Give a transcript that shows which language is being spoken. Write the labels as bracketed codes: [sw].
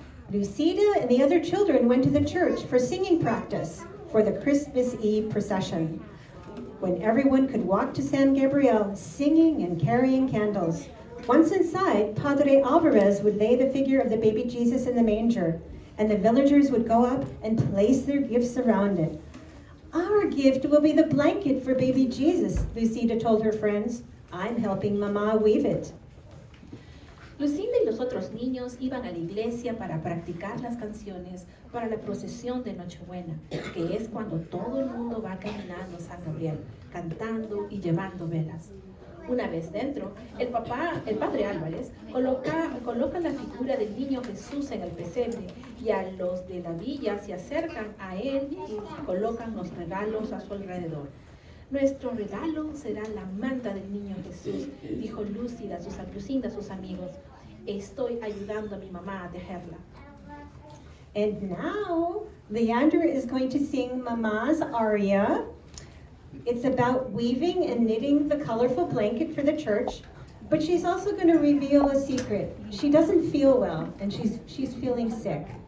[en] Lucida and the other children went to the church for singing practice for the Christmas Eve procession, when everyone could walk to San Gabriel singing and carrying candles. Once inside, Padre Alvarez would lay the figure of the baby Jesus in the manger, and the villagers would go up and place their gifts around it. Our gift will be the blanket for baby Jesus, Lucida told her friends. I'm helping Mama weave it. [es] Lucinda y los otros niños iban a la iglesia para practicar las canciones para la procesión de Nochebuena, que es cuando todo el mundo va caminando a San Gabriel, cantando y llevando velas. Una vez dentro, el padre Álvarez, coloca la figura del niño Jesús en el pesebre y a los de la villa se acercan a él y colocan los regalos a su alrededor. Nuestro regalo será la manta del niño Jesús, dijo Lucinda a sus amigos. Estoy ayudando a mi mamá a tejerla. [en] And now, Leandra is going to sing Mama's aria. It's about weaving and knitting the colorful blanket for the church, but she's also going to reveal a secret. She doesn't feel well, and she's feeling sick.